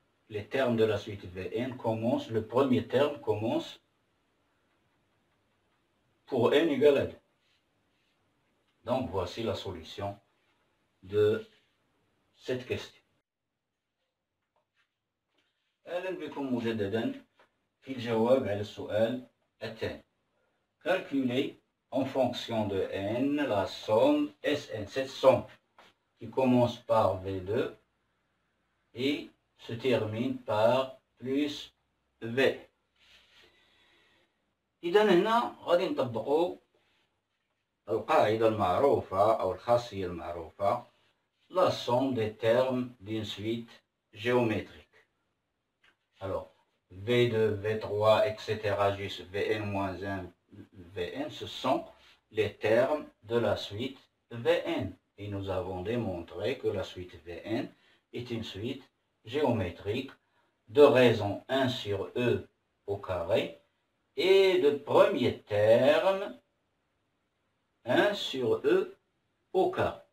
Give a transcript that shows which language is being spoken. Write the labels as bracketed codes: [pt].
[fr] Les termes de la suite Vn commencent, le premier terme commence pour n égale à 2. Donc voici la solution de cette question. [ar] أهلا بكم مجددا في الجواب على السؤال الثاني. [fr] Calculer en fonction de n la somme Sn, cette somme qui commence par V2 et se termine par plus V. [ar] إذا هنا غادي نطبقوا القاعدة المعروفة أو الخاصية المعروفة [fr] la somme des termes d'une suite géométrique. Alors, V2, V3, etc. jusqu'à Vn-1, Vn, ce sont les termes de la suite Vn. Et nous avons démontré que la suite Vn est une suite géométrique de raison 1 sur E au carré et de premier terme 1 sur E au carré.